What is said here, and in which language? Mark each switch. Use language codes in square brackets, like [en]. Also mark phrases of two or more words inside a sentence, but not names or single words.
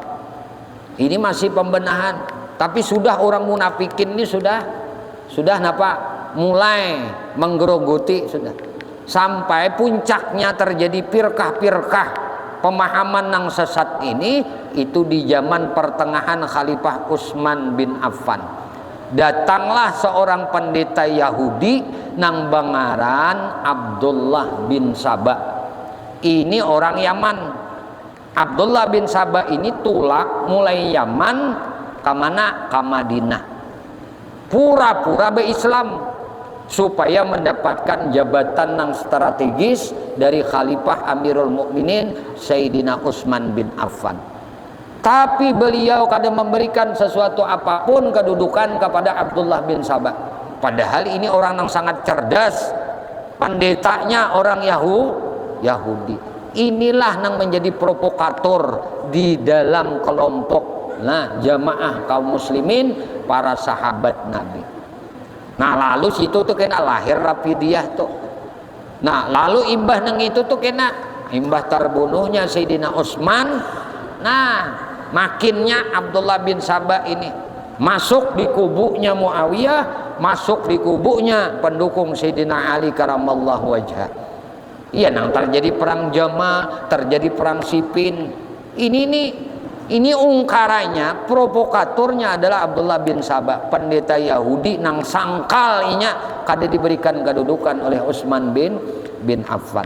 [id] Ini masih pembenahan, tapi sudah orang munafikin ini sudah mulai menggerogoti sudah. Sampai puncaknya terjadi firqah-firqah pemahaman yang sesat ini itu di zaman pertengahan Khalifah Utsman bin Affan. Datanglah seorang pendeta Yahudi [bjn] nang bangaran [id] Abdullah bin Saba. Ini orang Yaman. Abdullah bin Saba ini tulak mulai Yaman ke mana? Ke Madinah. Pura-pura berislam supaya mendapatkan jabatan yang strategis dari Khalifah Amirul Mukminin Sayyidina Utsman bin Affan. Tapi beliau kadang memberikan sesuatu apapun kedudukan kepada Abdullah bin Saba. Padahal ini orang yang sangat cerdas, pendetanya orang Yahudi. Inilah yang menjadi provokator di dalam kelompok jamaah kaum muslimin, para sahabat Nabi. [bjn] Nah, lalu situ tuh kena lahir Rafidiyah tuh. Nah, lalu imbah nang itu tuh kena imbah terbunuhnya Sayyidina Utsman. [id] Nah, makinnya Abdullah bin Saba ini masuk di kubunya Muawiyah, masuk di kubunya pendukung Sayyidina Ali karamallahu wajhah. Iya, nang terjadi perang Jamal, terjadi perang Siffin. Ini ungkarannya, provokatornya adalah Abdullah bin Saba, pendeta Yahudi [bjn] nang sangkalnya kada [id] diberikan kedudukan oleh Utsman bin Affan.